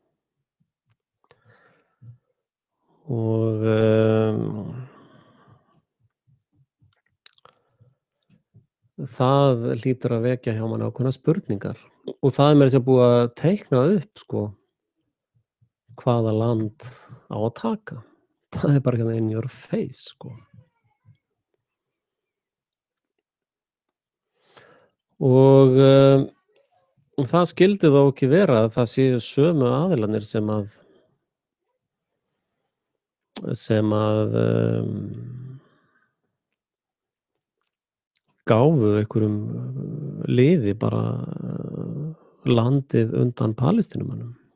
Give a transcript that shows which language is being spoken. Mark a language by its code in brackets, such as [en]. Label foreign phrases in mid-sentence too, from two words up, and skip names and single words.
[is] Og það hlýtur að vekja hjá manni ákveðnar spurningar. Og það er meira að segja búið að teikna upp, sko, hvaða land á að taka. Það er bara hérna [en] in your face, [is] sko. Og það skyldi þó ekki vera að það séu sömu aðilarnir sem að gáfu einhverjum liði bara landið undan Palestínumönnum.